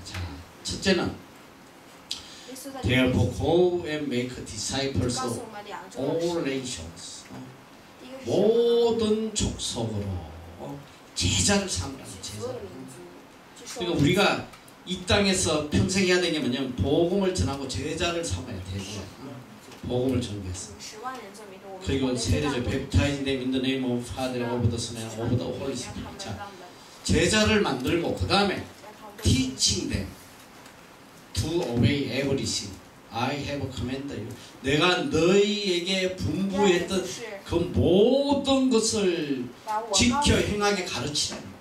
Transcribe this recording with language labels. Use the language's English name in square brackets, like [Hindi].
[Korean] 자, 첫째는 [English] Therefore go and make disciples of all nations. [Korean] 모든 족속으로 제자를 삼으라는 제자. 그러니까 우리가 이 땅에서 평생 해야 되는 게 뭐냐면 복음을 전하고 제자를 삼아야 돼요. 복음을 전개했어. 그리고 세례죠. [English] Baptize them in the name of Father, of the Son, and of the Holy Spirit. [Korean] 자, 제자를 만들고 그 다음에 [English] teaching them to obey everything I have commanded you. [Korean] 내가 너희에게 분부했던 그 모든 것을 지켜 행하게 가르치라.